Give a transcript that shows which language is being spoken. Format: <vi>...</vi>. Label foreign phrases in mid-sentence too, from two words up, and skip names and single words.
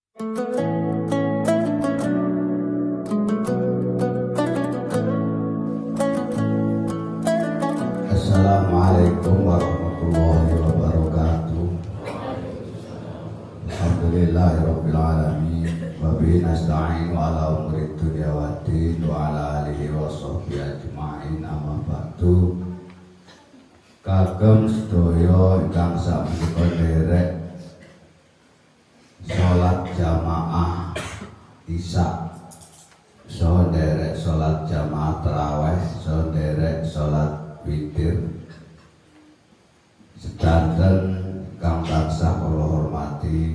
<ar>السلام عليكم ورحمة الله وبركاته. الحمد لله رب العالمين وبه نستعين على أمور الدنيا والدين وعلى آله وصحبه أجمعين أما بعد.</ar> <jv>Kagem sedaya ingkang sapunika nderek salat jamaah Isya, so nderek salat jamaah tarawih, so nderek salat witir, sedanten kang tansah kula hormati.</jv>